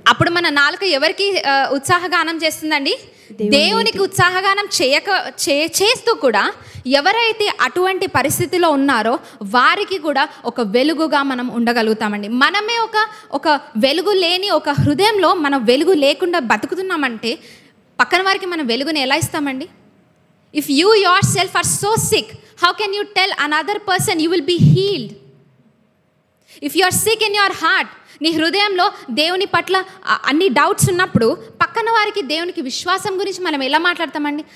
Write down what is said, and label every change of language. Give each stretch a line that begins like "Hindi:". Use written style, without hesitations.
Telugu: అప్పుడు మన నాలుక ఎవరికి ఉత్సాహగానం చేస్తుందండి? దేవునికి ఉత్సాహగానం చేస్తూ కూడా ఎవరైతే అటువంటి పరిస్థితిలో ఉన్నారో వారికి కూడా ఒక వెలుగుగా మనం ఉండగలుగుతామండి. మనమే ఒక వెలుగు లేని ఒక హృదయంలో మనం వెలుగు లేకుండా బతుకుతున్నామంటే పక్కన వారికి మనం వెలుగుని ఎలా ఇస్తామండి?
English: If you yourself are so sick, how can you tell another person you will be healed? If you are sick in your heart,
Telugu: నీ హృదయంలో దేవుని పట్ల అన్ని డౌట్స్ ఉన్నప్పుడు పక్కన వారికి దేవునికి విశ్వాసం గురించి మనం ఎలా మాట్లాడతామండి?